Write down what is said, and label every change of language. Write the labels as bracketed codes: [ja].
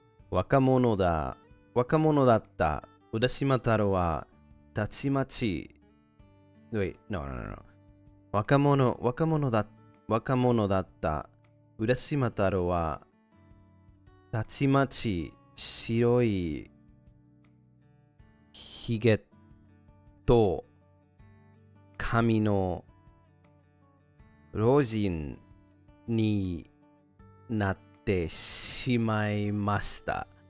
[ja] Wakamono だった。 Urashima Taro はたちまち [en] Wait, no. [ja] 若者だった。 Urashima Taro はたちまち白いひげと髪の老人になってしまいました。